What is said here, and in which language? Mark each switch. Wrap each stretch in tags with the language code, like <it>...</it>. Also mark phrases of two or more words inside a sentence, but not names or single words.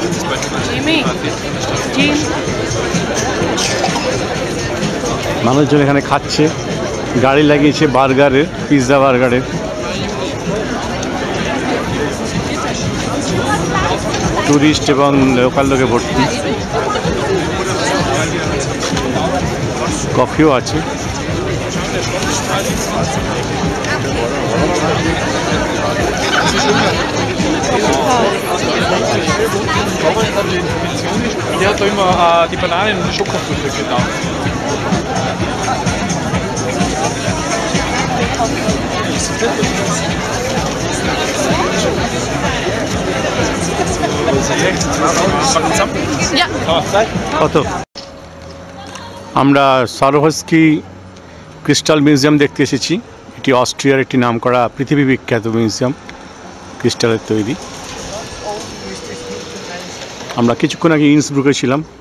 <bn>মানুষজন এখানে খাচ্ছে, গাড়ি লাগিয়েছে বার্গারের, পিৎজা বার্গারের। টুরিস্ট এবং লোকাল লোকে ভর্তি। কফিও আছে।</bn> <de>Der hat da immer die Bananen und die Schokofrüchte da. Ja.</de> <bn>কত? আমরা সারোভস্কি ক্রিস্টাল মিউজিয়াম দেখতে এসেছি। এটি অস্ট্রিয়ার একটি নামকরা পৃথিবী বিখ্যাত মিউজিয়াম, ক্রিস্টালের তৈরি। আমরা কিছুক্ষণ আগে ইন্সব্রুকে ছিলাম।</bn>